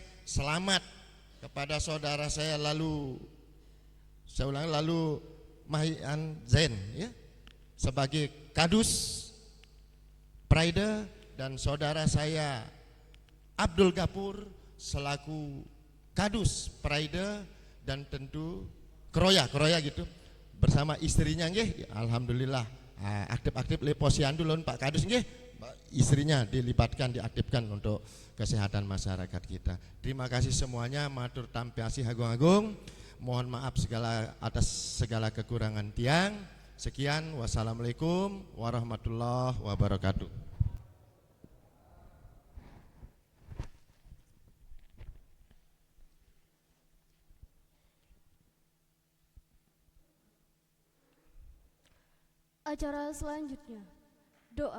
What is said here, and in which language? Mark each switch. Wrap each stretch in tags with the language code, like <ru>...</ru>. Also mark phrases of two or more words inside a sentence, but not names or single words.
<id>Selamat kepada saudara saya lalu Mahian Zain ya, sebagai kadus Pride, dan saudara saya Abdul Gapur selaku kadus Pride, dan tentu Kroya gitu bersama istrinya nggih. Alhamdulillah aktif-aktif le posyandu lon Pak Kadus nggih. Istrinya dilibatkan, diaktifkan untuk kesehatan masyarakat kita. Terima kasih semuanya,</id> <sas>matur tampiasi agung-agung.</sas> <id>Mohon maaf atas segala kekurangan tiang.</id> <ar>Sekian, والسلام عليكم ورحمة الله وبركاته.</ar> <id>Acara selanjutnya, doa.</id>